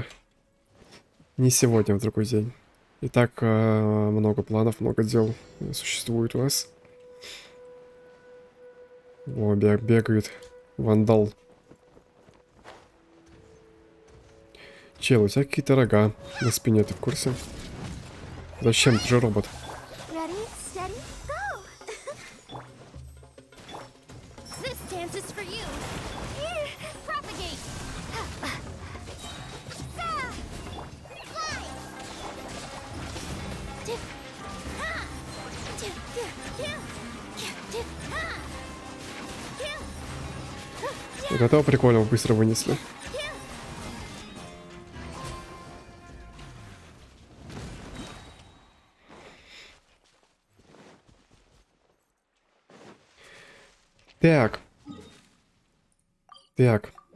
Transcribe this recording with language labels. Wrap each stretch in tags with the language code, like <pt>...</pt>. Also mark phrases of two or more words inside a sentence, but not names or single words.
<ru>Не сегодня, в другой день. И так много планов, много дел существует у нас. О, бегает вандал. Чел, у тебя какие-то рога на спине, ты в курсе? Зачем? Ты же робот.</ru> <en>Ready, steady, go! This dance is for you. Here, propagate. Fly. Dip. Ha. Dip, dip, dip. Dip, ha. Dip.</en> <ru>Вот этого прикольного быстро вынесли. Так. Так.</ru>